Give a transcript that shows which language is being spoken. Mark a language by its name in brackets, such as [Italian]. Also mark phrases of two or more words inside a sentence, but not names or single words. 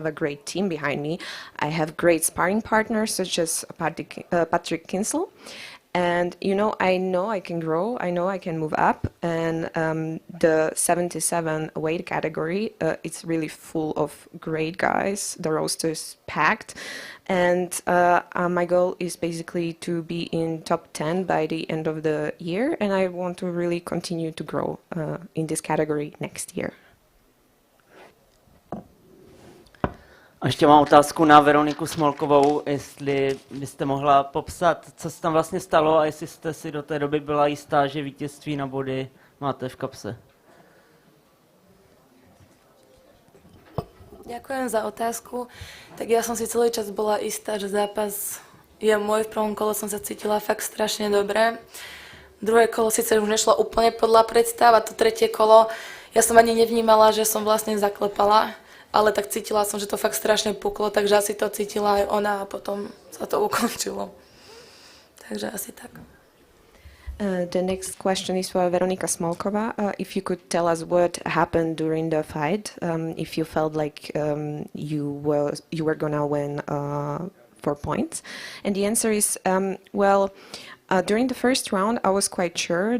[English] a great team behind me, I have great sparring partners such as Patrick Kinsel, and I know I can grow, I know I can move up, and the 77 weight category, it's really full of great guys, the roster is packed, and my goal is basically to be in top 10 by the end of the year, and I want to really continue to grow in this category next year. [Czech] A ještě mám otázku na Veroniku Smolkovou, jestli byste mohla popsat, co se tam vlastně stalo a jestli jste si do té doby byla jistá, že vítězství na body máte v kapse. [Slovak] Ďakujem za otázku. Tak ja som si celý čas bola istá, že zápas je môj. V prvom kole som sa cítila fakt strašne dobre. Druhé kolo síce už nešlo úplne podľa predstav a to tretie kolo ja som ani nevnímala, že som vlastne zaklepala, ale tak cítila som, že to fakt strašne puklo, takže asi to cítila aj ona a potom sa to ukončilo. Takže asi tak. [English] The next question is for Veronika Smolkova. If you could tell us what happened during the fight, if you felt like you were gonna win 4 points, and the answer is during the first round I was quite sure.